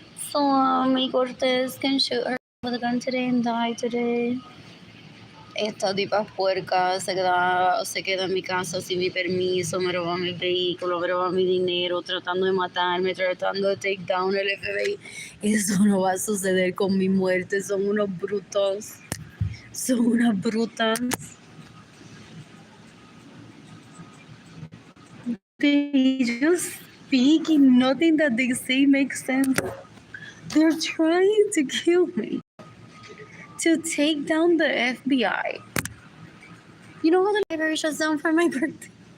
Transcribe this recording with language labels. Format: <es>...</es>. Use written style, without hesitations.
<en>Sammy Cortez can shoot her with a gun today and die today.</en> <es>Esta tipa puerca se queda en mi casa sin mi permiso, me roba mi vehículo, me roba mi dinero, tratando de matarme, tratando de</es> <en>take down</en> <es>el FBI. Eso no va a suceder con mi muerte, son unos brutos, son unas brutas.</es> <en>They just speak and nothing that they say makes sense. They're trying to kill me, to take down the FBI. You know how the library shuts down for my birthday?</en>